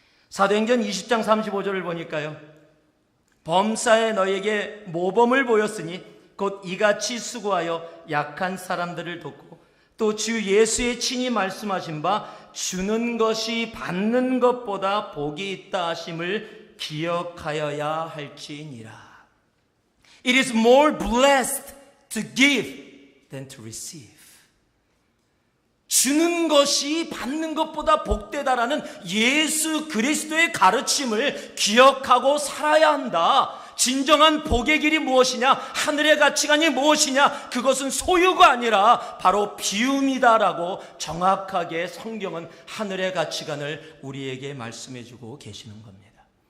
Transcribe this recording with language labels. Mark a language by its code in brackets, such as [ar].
[ko] 사도행전 20장 35절을 보니까요, 범사에 너에게 모범을 보였으니 곧 이같이 수고하여 약한 사람들을 돕고 또 주 예수의 친히 말씀하신 바 주는 것이 받는 것보다 복이 있다 하심을 기억하여야 할지니라. [en] It is more blessed to give than to receive. [ko] 주는 것이 받는 것보다 복되다라는 예수 그리스도의 가르침을 기억하고 살아야 한다. 진정한 복의 길이 무엇이냐? 하늘의 가치관이 무엇이냐? 그것은 소유가 아니라 바로 비움이다라고 정확하게 성경은 하늘의 가치관을 우리에게 말씀해주고 계시는 겁니다.